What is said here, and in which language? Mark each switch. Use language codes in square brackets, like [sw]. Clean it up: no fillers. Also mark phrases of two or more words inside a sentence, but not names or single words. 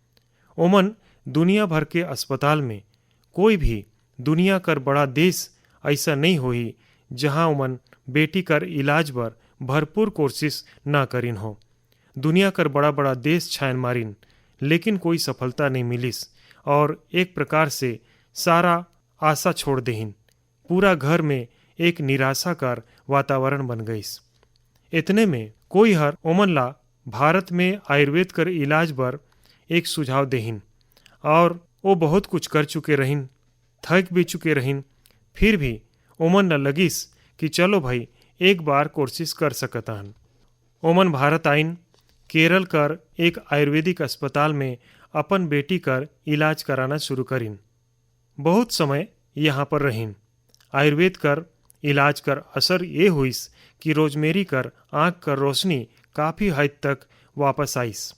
[hne] ओमन दुनिया भर के अस्पताल में कोई भी दुनिया कर बड़ा देश ऐसा नहीं होही जहां ओमन बेटी कर इलाज बर भरपूर कोशिश ना करिन हो। दुनिया कर बड़ा बड़ा देश छान मारिन, लेकिन कोई सफलता नहीं मिलिस और एक प्रकार से सारा आशा छोड़ देहिन। पूरा घर में एक निराशा कर वातावरण बन गईस। इतने में कोई हर ओमन ला भारत में आयुर्वेद कर इलाज बर एक सुझाव देहिन, और वो बहुत कुछ कर चुके रहिन, थक भी चुके रहिन। फिर भी ओमन ला लगिस कि चलो भाई एक बार कोशिश कर सकता हन। ओमन भारत आइन, केरल कर एक आयुर्वेदिक अस्पताल में अपन बेटी कर इलाज कराना शुरू करिन। बहुत समय यहाँ पर रहिन। आयुर्वेद कर इलाज कर असर ये हुइस कि रोजमेरी कर आँख कर रोशनी काफ़ी हद तक वापस आइस।